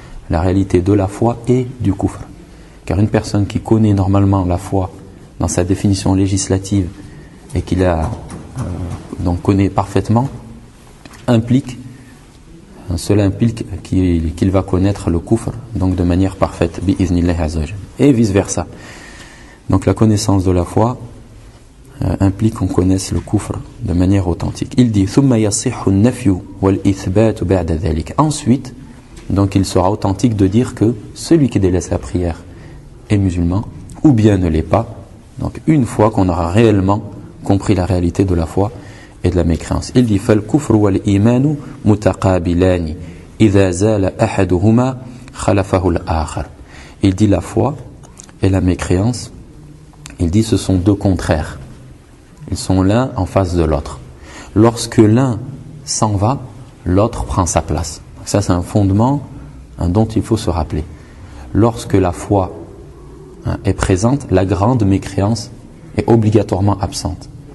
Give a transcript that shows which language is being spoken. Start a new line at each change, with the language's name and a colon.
French: La réalité de la foi et du kufr. Car une personne qui connaît normalement la foi dans sa définition législative et qui la donc connaît parfaitement, implique, cela implique qu'il va connaître le kufr, donc de manière parfaite,
Arabic: bi-iznillah azawajal.
French: Et vice-versa. Donc la connaissance de la foi implique qu'on connaisse le kufr de manière authentique. Il dit
Arabic: ثم يصح النفي والإثبات بعد ذلك.
French: Ensuite, donc il sera authentique de dire que celui qui délaisse la prière est musulman ou bien ne l'est pas. Donc une fois qu'on aura réellement compris la réalité de la foi et de la mécréance. Il dit
Arabic: فالكفر والإيمان متقابلان إذا زال أحدهما خلفه الآخر.
French: Il dit la foi et la mécréance, il dit ce sont deux contraires. Ils sont l'un en face de l'autre. Lorsque l'un s'en va, l'autre prend sa place. Ça, c'est un fondement dont il faut se rappeler. Lorsque la foi est présente, la grande mécréance est obligatoirement absente.